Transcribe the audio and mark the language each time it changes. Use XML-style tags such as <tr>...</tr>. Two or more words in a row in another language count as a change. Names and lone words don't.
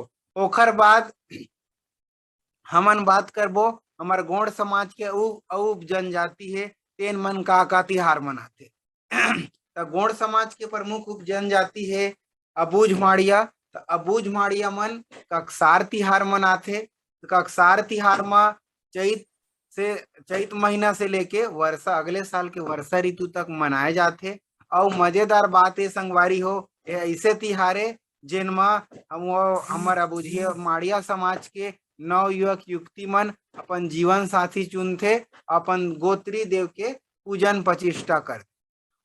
<hne>ओखर बाद हमन बात करबो हमार गोंड समाज के उप जनजाति है तेन मन का तिहार मनाते। तो गोंड समाज के प्रमुख उप जनजाति है अबूझ माड़िया। तो अबूझ माड़िया मन कक्सार तिहार मनाते। कक्सार तिहार में चैत महीना से लेके वर्षा अगले साल के वर्षा ऋतु तक मनाए जाते। और मजेदार बात है संगवारी हो ऐसे तिहार है जिनमें हमारा अबूझिया माड़िया समाज के नव युवक युवती मन अपन जीवन साथी चुनते अपन गोत्री देव के पूजन प्रतिष्ठा करते।</hne>